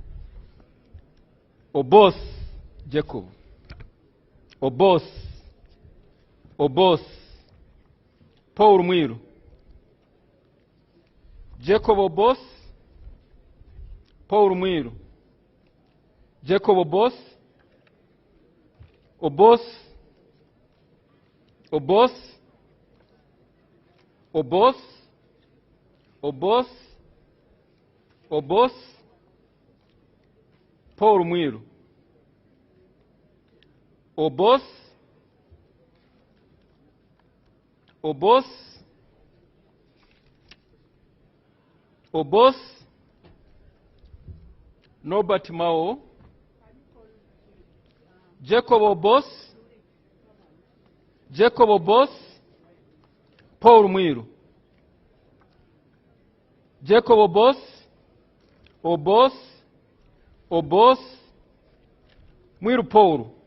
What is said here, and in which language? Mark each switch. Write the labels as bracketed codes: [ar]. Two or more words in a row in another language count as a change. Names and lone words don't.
[en] Obos Jacob, Obos, Obos, Paul Mwiru, Jacob Obos, Paul Mwiru, Jacob Obos, Obos, Obos, Obos, Obos, Obos, Paul Mwiru, Obos, Obos, Obos, Norbert Mao, Jacob Obos, Jacob Obos, Paul Mwiru, Jacob Obos, Obos, Obos, Mwiru Paul,